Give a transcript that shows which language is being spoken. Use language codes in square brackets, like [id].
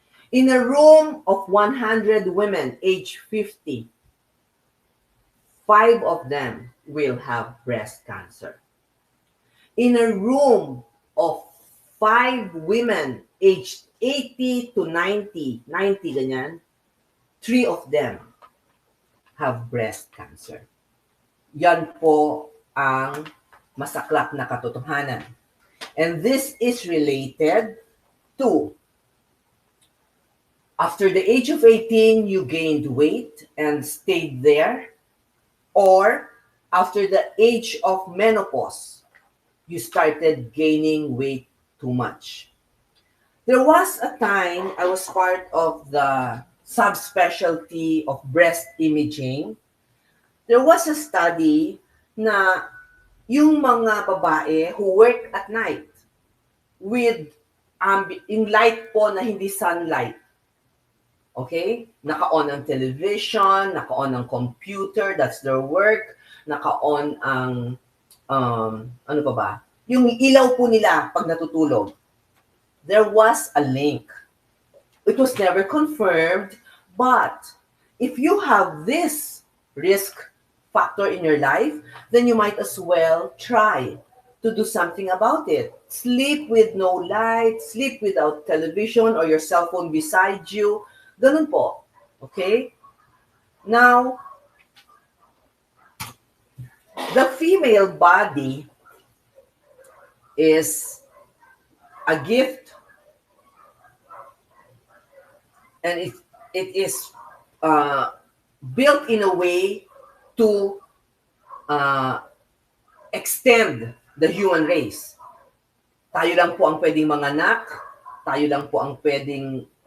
[en] In a room of 100 women aged 50, 5 of them will have breast cancer. In a room of 5 women aged 80 to 90 ganyan, 3 of them have breast cancer. [tl] Yan po ang masaklap na katotohanan. [en] And this is related to after the age of 18, you gained weight and stayed there, or after the age of menopause, you started gaining weight too much. There was a time I was part of the subspecialty of breast imaging. There was a study [tl] na yung mga babae [en] who work at night with in light [tl] po na hindi [en] sunlight. Okay? [tl] Naka-on ang television, naka-on ang computer, [en] that's their work, [tl] naka-on ang ano pa ba? Yung ilaw po nila pag natutulog. [en] There was a link. It was never confirmed, but if you have this risk factor in your life, then you might as well try to do something about it. Sleep with no light, sleep without television or your cell phone beside you. [tl] Ganun po. [en] Okay? Now, the female body is a gift, and it is built in a way to extend the human race. [tl] Tayo lang po ang pwedeng manganak, tayo lang po ang pwedeng